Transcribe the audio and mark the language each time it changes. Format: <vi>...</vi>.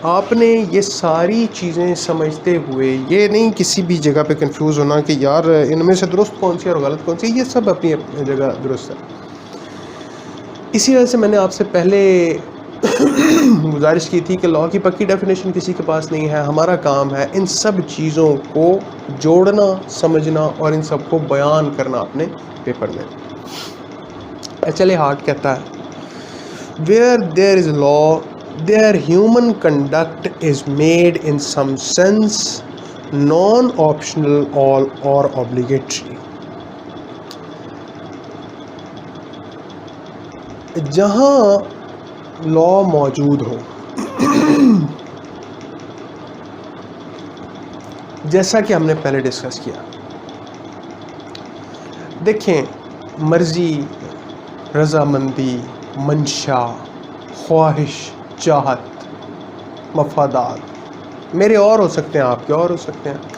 <ur>آپ نے یہ ساری چیزیں سمجھتے ہوئے یہ نہیں کسی بھی جگہ پہ کنفیوز ہونا کہ یار ان میں سے درست کون سی اور غلط کون سی. یہ سب اپنی اپنی جگہ درست ہے. اسی وجہ سے میں نے آپ سے پہلے گزارش کی تھی کہ لا کی پکی ڈیفینیشن کسی کے پاس نہیں ہے. ہمارا کام ہے ان سب چیزوں کو جوڑنا، سمجھنا اور ان سب کو بیان کرنا اپنے پیپر میں.</ur> <en>HLA Hart</en> <ur>کہتا ہے</ur> <en>where there is law there human conduct is made in some sense non-optional or obligatory.</en> <ur>جہاں لا موجود ہو، جیسا کہ ہم نے پہلے ڈسکس کیا، دیکھیں مرضی، رضامندی، منشا، خواہش، چاہت، مفادات میرے اور ہو سکتے ہیں، آپ کے اور ہو سکتے ہیں.</ur>